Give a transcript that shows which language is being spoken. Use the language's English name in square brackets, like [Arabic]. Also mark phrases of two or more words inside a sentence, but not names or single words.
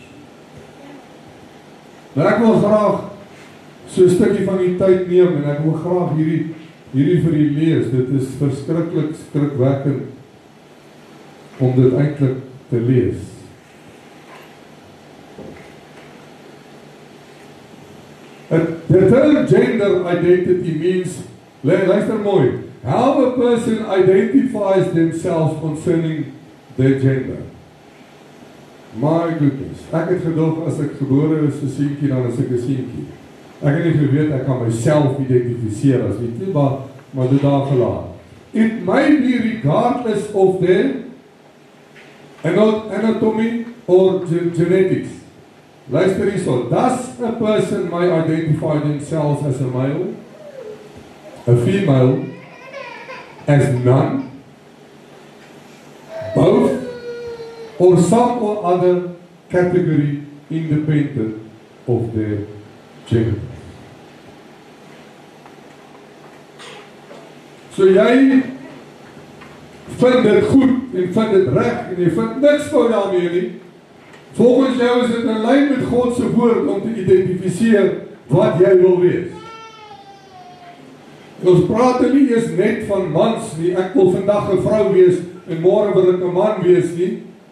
[Afrikaans] Nou ek wil graag so 'n stukkie van die tyd neem en ek wil graag hierdie vir u lees. Dit is verskriklik skrikwekkend om dit eintlik te lees. [English] The term gender identity means, [Afrikaans] luister mooi, [English] how a person identifies themselves concerning their gender. My goodness, [Afrikaans] ek het gedog as ek gebore is 'n seentjie, dan is ek 'n seentjie. Ek het nie geweet ek kan myself identifiseer as nie, maar dit daar gelaat. [English] It may be regardless of their anatomy or genetics. [Afrikaans] Luister hierso, [English] does a person may identify themselves as a male, a female, as none, both, or some or other category independent of their gender? [Afrikaans] So jy vind dit goed en vind dit reg en jy vind niks fout daarmee nie. Volgens jou is dit in lyn met God se woord om te identifiseer wat jy wil wees. Ons praat nie eers net van mans nie, ek wil vandag 'n vrou wees en môre wil ek 'n man wees nie.